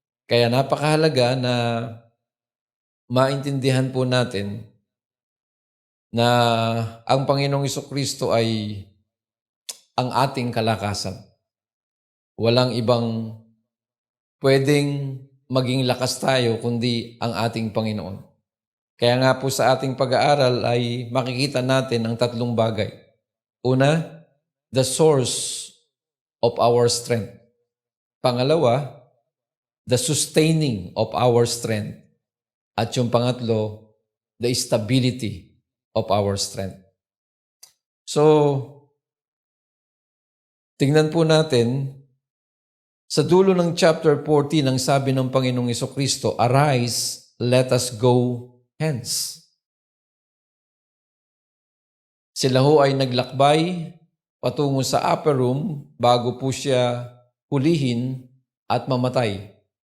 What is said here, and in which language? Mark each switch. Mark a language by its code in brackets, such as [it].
[tl] Kaya napakahalaga na maintindihan po natin na ang Panginoong Hesukristo ay ang ating kalakasan. Walang ibang pwedeng maging lakas tayo kundi ang ating Panginoon. Kaya nga po sa ating pag-aaral ay makikita natin ang tatlong bagay. Una, [en] the source of our strength. [tl] Pangalawa, [en] the sustaining of our strength. [tl] At yung pangatlo, [en] the stability of our strength. [tl] So, tingnan po natin, sa dulo ng chapter 14, ang sabi ng Panginoong Hesukristo, [en] "Arise, let us go hence." [tl] Sila ho ay naglakbay patungo sa upper room bago po siya hulihin at mamatay.